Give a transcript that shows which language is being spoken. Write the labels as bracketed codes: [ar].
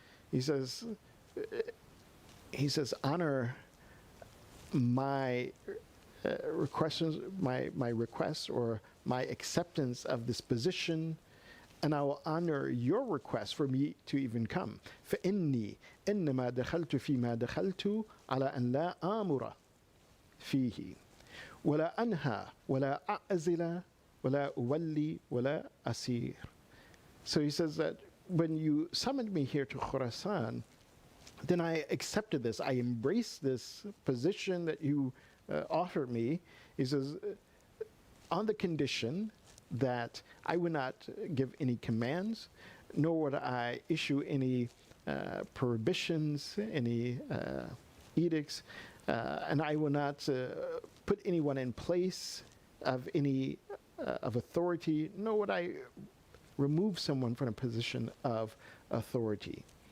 [en] He says, honor my requests, my request or my acceptance of this position, and I will honor your request for me to even come. [ar] فإني إنما دخلت فيما دخلت على أن لا آمر فيه ولا أنهى ولا أعزل ولا أولي ولا أسير. [en] So he says that when you summoned me here to Khurasan, then I accepted this. I embraced this position that you offered me. He says, on the condition that I would not give any commands, nor would I issue any prohibitions, any edicts, and I will not put anyone in place of any of authority, nor would I remove someone from a position of authority.